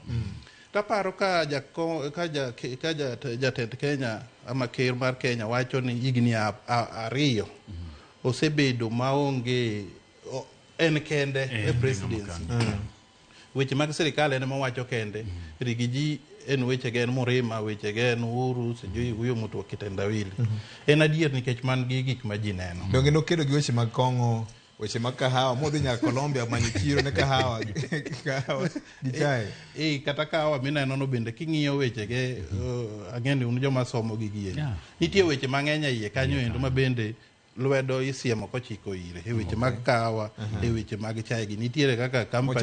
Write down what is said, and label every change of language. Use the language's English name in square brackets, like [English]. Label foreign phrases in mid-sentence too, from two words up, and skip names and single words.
[Luo (Kenya and Tanzania)] Taparo ka jatend Kenya ama ker mar Kenya wacho ni higni ariyo osebedo maonge en kende e presidency. Weche mag sirikal en mawacho kende. Rigiji en weche gen Murima, weche gen Uhuru, [Swahili] sijui huyo mtu wa kitendawili. [Luo (Kenya and Tanzania)] En adier nikech man gi gik ma ji neno. Donge no kedo gi weche mag kongo, weche mag kahawa, modhi nyaka Colombia manyo chiro ne kahawa gi chai. Kata kahawa mineno no bende king'iyo weche ge ang'eni un joma somo gi nitie weche mang'eny iye kanyo endo ma bende lwedo isiemo kochiko ire e weche mag kahawa e weche mag chai gi nitiere kaka company